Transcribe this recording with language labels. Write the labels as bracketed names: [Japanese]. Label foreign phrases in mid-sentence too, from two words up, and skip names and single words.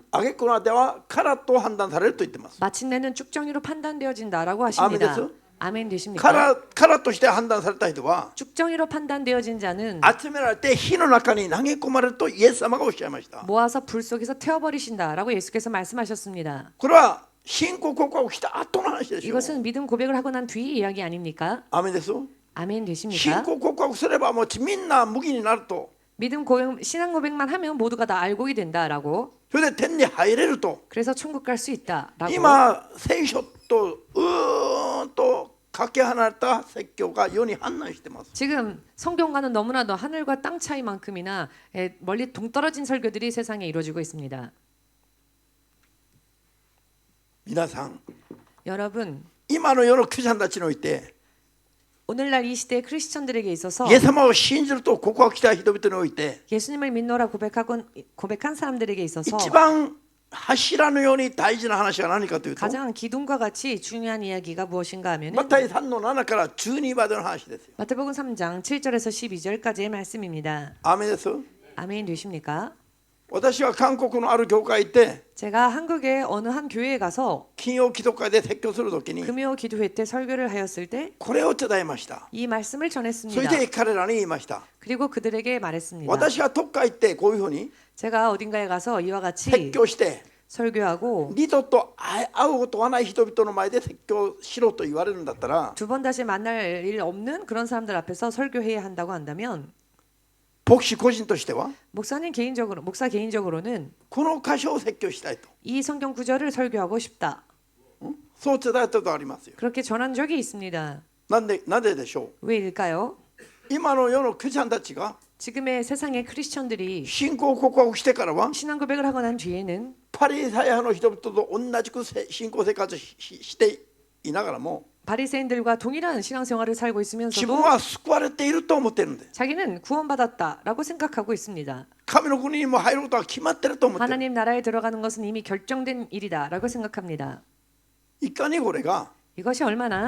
[Japanese] 挙句の果てはカラと判断されると言ってます [Korean] 마침내는 쭉정이로 판단되어진다라고 하십니다. 아멘 됐어? 아멘 되십니까? [Japanese] カラとして判断された人は [Korean] 쭉정이로 판단되어진 자는 [Japanese] 集められて火の中に投げ込まれるとイエス様がおっしゃいました [Korean] 모아서 불 속에서 태워버리신다라고 예수께서 말씀하셨습니다. [Japanese] これは信仰告白した後の話でしょ [Korean] 이것은 믿음 고백을 하고 난 뒤의 이야기 아닙니까? [Japanese] アメンです [Korean] 아멘 [Japanese] 信 [Korean] 되십니까? [Japanese] 仰告白すればもうみんな無義になると [Korean] 믿음 고백, 신앙 고백만 하면 모두가 다 알고이 된다라고. [Japanese] それで天に入れると [Korean] 그래서 천국 갈 수 있다라고. [Japanese] 今聖書ととかけ離れた説教が世に氾濫してます [Korean] 지금 성경과는 너무나도 하늘과 땅 차이만큼이나 멀리 동떨어진 설교들이 세상에 이루어지고 있습니다. [Japanese] 皆さん [Korean] 여러분, [Japanese] 今の世のクリスチャンたちにおいて [Korean] 오늘날 이 시대 크리스천들에게 있어서 [Japanese] イエス様を信じると告白した人々において [Korean] 예수님을 믿노라 고백한 사람들에게 있어서 [Japanese] 一番柱のように大事な話は何かというと [Korean] 가장 기둥과 같이 중요한 이야기가 무엇인가 하면 [Japanese] マタイ3の7から12までの話ですよ [Korean] 마태복음 3장 7절에서 12절까지의 말씀입니다. [Japanese] アーメンです [Korean] 아멘 되십니까? [Japanese] 私は韓国のある教会行って [Korean] 제가 한국의 어느 한 교회에 가서 [Japanese] 金曜祈祷会で説教するときに [Korean] 금요 기도회 때 설교를 하였을 때 이 [Japanese] これを伝えました [Korean] 말씀을 [Japanese] それ [Korean] 전했습니다. [Japanese] で彼らに言いました [Korean] 그리고 그들에게 말했습니다. [Japanese] 私がどっか行ってこういうふうに [Korean] 제가 어딘가에 가서 이와 같이 [Japanese] 説教して [Korean] 설교하고 [Japanese] 二度と会うことはない人々の前で説教しろと言われるんだったら [Korean] 두 번 다시 만날 일 없는 그런 사람들 앞에서 설교해야 한다고 한다면 [Japanese] 牧師個人としては [Korean] 목사 개인적으로는 [Japanese] この箇所を説教したいと [Korean] 이 성경 구절을 설교하고 싶다. [Japanese] そう伝えたことありますよ [Korean] 그렇게 전한 적이 있습니다. [Japanese] なんででしょ [Korean] 왜일까요? [Japanese] う今の世のクリスチャンたちが [Korean] 지금의 세상의 크리스천들이 [Japanese] 信仰告白してからは [Korean] 신앙 고백을 하고 난 뒤에는 [Japanese] パリサイ派の人々と同じく信仰生活をしていながらも [Korean] 바리새인들과 동일한 신앙생활을 살고 [Japanese] 自分 [Korean] 있으면서도 [Japanese] は救われていると思ってるんで [Korean] 자기는 구원받았다라고 생각하고 있습니다. [Japanese] 神の国にも入ることは決まってると思ってる [Korean] 하나님 나라에 들어가는 것은 이미 결정된 일이다라고 생각합니다. [Japanese] いかにこれが [Korean] 이것이 얼마나